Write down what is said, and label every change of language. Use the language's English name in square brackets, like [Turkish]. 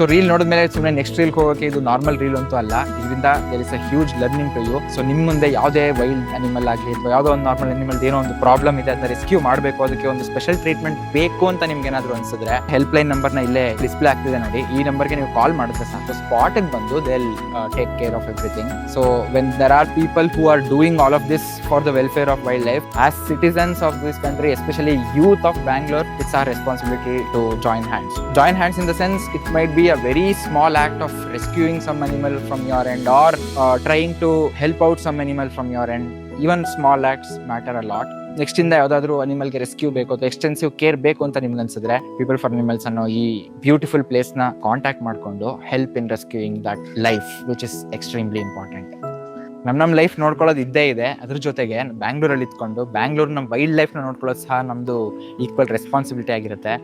[Kannada] So reel ನೋಡಿದ್ಮೇಲೆ ಸುಮ್ಮನೆ next reel ಹೋಗೋಕೆ ಇದು ನಾರ್ಮಲ್ ರೀಲ್ ಅಂತೂ ಅಲ್ಲ. ಇದರಿಂದ [English] There is a huge learning to you. [Kannada] So ನಿಮ್ಮ ಮುಂದೆ ಯಾವುದೇ ವೈಲ್ಡ್ ಅನಿಮಲ್ ಆಗಲಿ ಅಥವಾ ಯಾವುದೋ ಒಂದು ನಾರ್ಮಲ್ ಅನಿಮಲ್ ಏನೋ ಒಂದು ಪ್ರಾಬ್ಲಮ್ ಇದೆ ಅದನ್ನ ರೆಸ್ಕ್ಯೂ ಮಾಡಬೇಕು, ಅದಕ್ಕೆ ಒಂದು ಸ್ಪೆಷಲ್ ಟ್ರೀಟ್ಮೆಂಟ್ ಬೇಕು ಅಂತ ನಿಮ್ಗೆ ಏನಾದ್ರು ಅನ್ಸಿದ್ರೆ ಹೆಲ್ಪ್ ಲೈನ್ ನಂಬರ್ ನ ಇಲ್ಲೇ ಡಿಸ್ಪ್ಲೇ ಆಗ್ತಿದೆ ನೋಡಿ. ಈ ನಂಬರ್ಗೆ ನೀವು ಕಾಲ್ ಮಾಡಿದ್ರೆ ಸಾಕು, ಸ್ಪಾಟ್ ಬಂದು [English] They will take care of everything. So when there are people who are doing all of this for the welfare of wildlife, as citizens of this country, especially youth of Bangalore, it's our responsibility to join hands. Join hands in the sense it might be a very small act of rescuing some animal from your end or trying to help out some animal from your end. Even small acts matter a lot. [Kannada] Next ಇಂದ ಯಾವ್ದಾದ್ರು ಅನಿಮಲ್ಗೆ rescue ಬೇಕು ಅಥವಾ extensive care ಬೇಕು ಅಂತ ನಿಮ್ಗೆ ಅನ್ಸಿದ್ರೆ people for animals ಅನ್ನೋ ಈ ಬ್ಯೂಟಿಫುಲ್ ಪ್ಲೇಸ್ ನ ಕಾಂಟ್ಯಾಕ್ಟ್ ಮಾಡ್ಕೊಂಡು [English] Help in rescuing that life which is extremely important. [Kannada] ನಮ್ಮ ಲೈಫ್ ನೋಡ್ಕೊಳ್ಳೋದು ಇದ್ದೇ ಇದೆ, ಅದ್ರ ಜೊತೆಗೆ ಬ್ಯಾಂಗ್ಳೂರಲ್ಲಿ ಇದ್ಕೊಂಡು ಬ್ಯಾಂಗ್ಳೂರ್ನ ವೈಲ್ಡ್ ಲೈಫ್ ನ ನೋಡ್ಕೊಳ್ಳೋದು ಸಹ ನಮ್ದು ಈಕ್ವಲ್ ರೆಸ್ಪಾನ್ಸಿಬಿಲಿಟಿ ಆಗಿರುತ್ತೆ.